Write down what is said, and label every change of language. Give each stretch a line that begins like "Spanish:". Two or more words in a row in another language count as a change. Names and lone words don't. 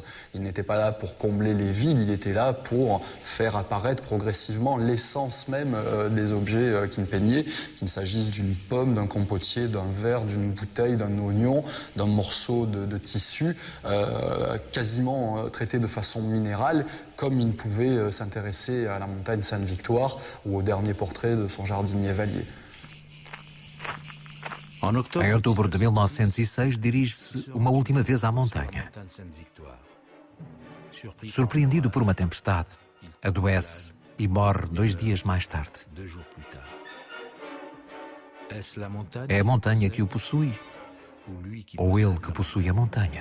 French: Il n'était pas là pour combler les vides, il était là pour faire apparaître progressivement l'essence même des objets qu'il peignait, qu'il s'agisse d'une pomme, d'un compotier, d'un verre, d'une bouteille, d'un oignon, d'un morceau de tissu, quasiment traité de façon minérale, comme il ne pouvait s'intéresser à la montagne Sainte-Victoire ou au dernier portrait de son jardinier Vallier.
Portuguese: Em outubro de 1906, dirige-se uma última vez à montanha. Surpreendido por uma tempestade, adoece e morre 2 dias mais tarde. É a montanha que o possui, ou ele que possui a montanha?